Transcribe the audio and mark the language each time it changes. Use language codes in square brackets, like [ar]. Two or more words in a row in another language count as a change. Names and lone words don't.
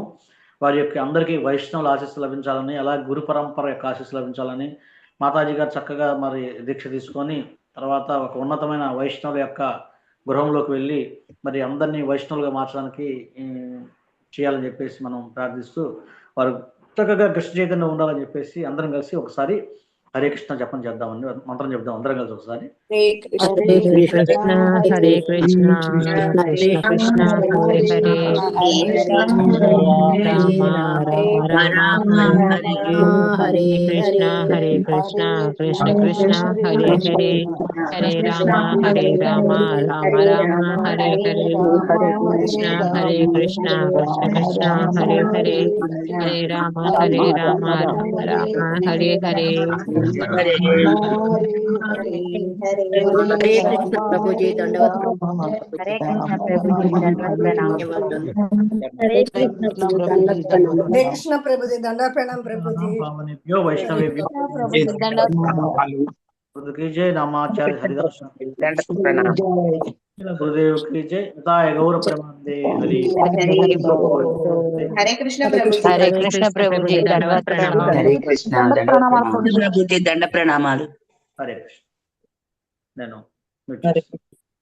[te] వారి యొక్క అందరికీ వైష్ణవుల ఆశీస్సు లభించాలని, అలాగే గురు పరంపర యొక్క ఆశీస్సు లభించాలని, మాతాజీ గారు చక్కగా మరి దీక్ష తీసుకొని తర్వాత ఒక ఉన్నతమైన వైష్ణవుల యొక్క గృహంలోకి వెళ్ళి మరి అందరినీ వైష్ణవులుగా మార్చడానికి చేయాలని చెప్పేసి మనం ప్రార్థిస్తూ వారు చక్కగా కృష్ణ చైతన్యం ఉండాలని చెప్పేసి అందరం కలిసి ఒకసారి హరే కృష్ణ జపం చేద్దామండి. మంత్రం చెప్దాం అందరం కలిసి ఒకసారి. [sa] हरे कृष्ण हरे कृष्ण कृष्ण कृष्ण हरे हरे, राम राम हरे हरे, कृष्ण हरे कृष्ण कृष्ण कृष्ण हरे हरे, हरे राम राम राम हरे हरे, कृष्ण हरे कृष्ण कृष्ण कृष्ण हरे हरे, हरे राम राम राम हरे हरे. [te] హరే కృష్ణ ప్రభుజీ, దండవత్. హరే కృష్ణ ప్రభుజీ, హరే కృష్ణ ప్రభుజీ, దండ ప్రణామం ప్రభుజీ. [hi] వైష్ణవేభ్యో गुरु की जय। नामाचार्य हरिदास [te] దండ ప్రణామం. [hi] गुरुदेव की जय। [bn] তাই গৌর প্রেমানন্দে হরি [te] హరి బోల్. హరే కృష్ణ ప్రభుజీ. హరే కృష్ణ ప్రభుజీ దండవత్ ప్రణామం. హరే కృష్ణ ప్రభుజీ దండ ప్రణామాలు. [sa] हरे कृष्ण। [te] నేను మ్యూట్ చేస్తాను.